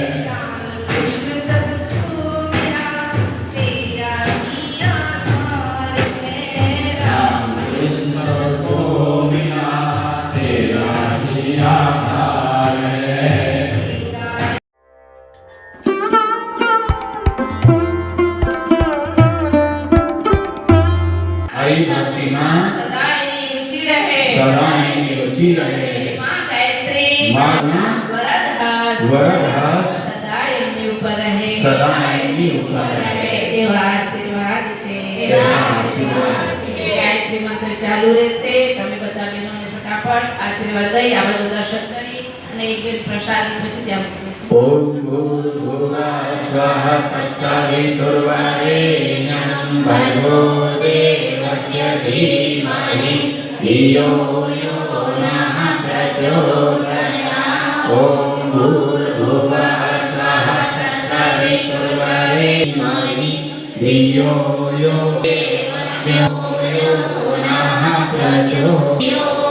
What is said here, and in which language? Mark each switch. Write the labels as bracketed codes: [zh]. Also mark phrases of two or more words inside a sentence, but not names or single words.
[hi] राम कृष्ण सबको मिला, तेरा ही आधार है। [gu] હરિ ભક્તિ માં સદા એની રુચિ રહે, સદા એની રુચિ રહે। માં ગાયત્રી માં વરદહસ્ત સદા એમની ઉપર રહે, સદા એની ઉપર રહે। એવા આશીર્વાદ છે। એવા આશીર્વાદ છે। ગાયત્રી મંત્ર ચાલુ રહેશે। તમે બધા બહેનોને ફટાફટ આશીર્વાદ દઈ આ બધું દર્શન કરી અને એક બે પ્રસાદી પછી ત્યાં મૂકીશું। [sa] ओम भूर्भुवः स्वः तत्सवितुर्वरेण्यं भर्गो देवस्य धीमहि धियो यो नः प्रचोदयात्। ओम भूर्भुवः स्वः तत्सवितुर्वरेण्यं धियो यो देवस्य यो नः प्रचोदयात्।